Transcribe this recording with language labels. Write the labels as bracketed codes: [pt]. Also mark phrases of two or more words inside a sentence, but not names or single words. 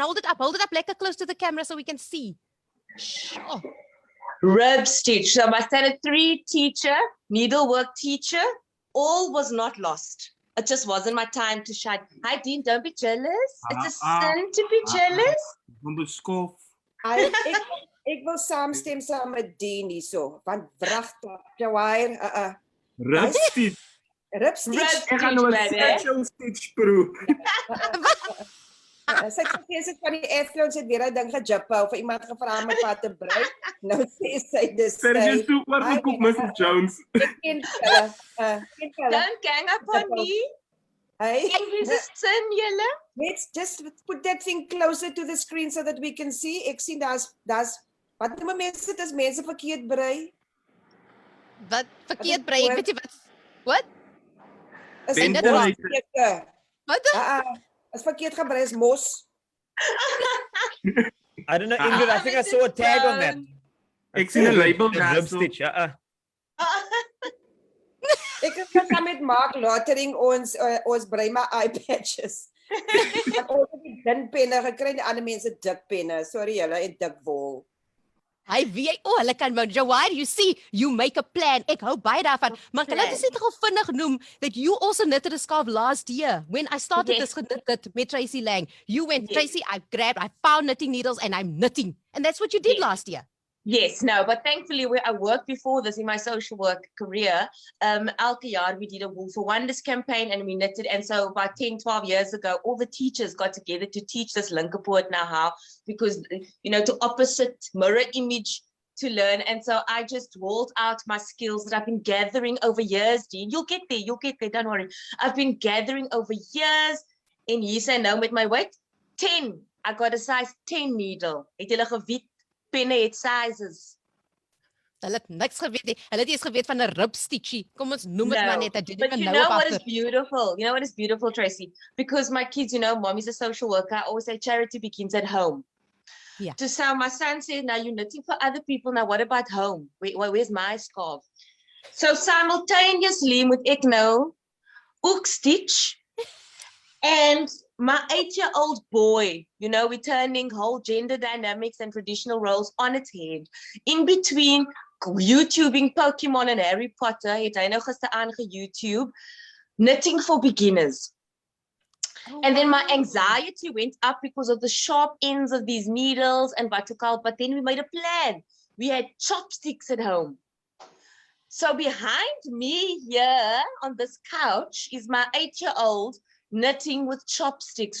[en] Hold it up lekker close to the camera so we can see. Sure. Rib stitch. So my standard 3 teacher, needlework teacher, all was not lost. It just wasn't my time to shine. Hi Dean, don't be jealous. It's a sin to be jealous. [af] Ek wil saamstem saam met Dean hierso, want wragtig, Jawaahier, [en] Rib stitch. Rib stitch. [af] Ek gaan nou 'n [en] special stitch [af] proe. Sy sê van die Athlone het weer 'n ding gejippe of iemand gevra om wat te brei. Nou sê sy dis. Sy is toe oorgekom Mrs. Jones. [en] Don't gang up on me. Hey, this is sin, julle. Let's just put that thing closer to the screen so that we can see. [af] Ek sien daar's wat noem mense dit as mense verkeerd brei? Wat verkeerd brei? Ek weet nie wat. Is dit wat? is verkeerd gebrei is mos. [en] I don't know, Ingrid. I think I saw a tag on that. [af] Ek sien 'n label [en] Rib [af] daar. [en] stitch. [af] Ek het saam met Marc Lottering ons brei maar eye patches. Ons het die dun penne gekry, die ander mense dik penne. Sorry julle, en dik wol. Hy weet, hulle kan maar Jawaahier, [en] you see, you make a plan. [af] Ek hou baie daarvan. Maar kan ek net gou vinnig noem [en] that you also knitted a scarf last year when I started this knit met Tracey Lange. You went, Tracey, I found knitting needles and I'm knitting. And that's what you did last year. Yes, no, but thankfully I worked before this in my social work career. [af] Elke jaar [en] we did a Wool for Wonders campaign and we knitted. And so about 10, 12 years ago, all the teachers got together to teach this linkerpoort now how, because, you know, to opposite mirror image to learn. And so I just rolled out my skills that I've been gathering over years, Dean. You'll get there, don't worry. I've been gathering over years. [af] En hier sê nou met my weight, 10. [en] I got a size 10 needle. [af] Het julle geweet? Penne het sizes. Hulle het niks geweet nie. Hulle het eers geweet van 'n [en] rib stitchie. [af] Kom ons noem dit maar net. [en] But you know what is beautiful? You know what is beautiful, Tracey? Because my kids, you know, mommy's a social worker. I always say charity begins at home. Yeah. So my son said, now you're knitting for other people. Now what about home? Where's my scarf? So simultaneously [af] moet ek nou ook [en] stitch. And my 8-year-old boy, you know, we're turning whole gender dynamics and traditional roles on its head. In between YouTubing Pokemon and Harry Potter, [af] het hy nou gister aange-YouTube, [en] knitting for beginners. And then my anxiety went up because of the sharp ends of these needles and what to call, but then we made a plan. We had chopsticks at home. So behind me here on this couch is my 8-year-old knitting with chopsticks.